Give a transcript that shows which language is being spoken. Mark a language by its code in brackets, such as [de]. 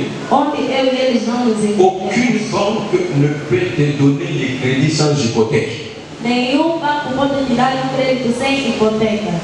[pt] Onde eu e eles não nos encontramos. [fr] Aucune banque ne peut te donner les crédits sans hypothèque. [pt] Nenhum banco pode te dar crédito sem hipoteca.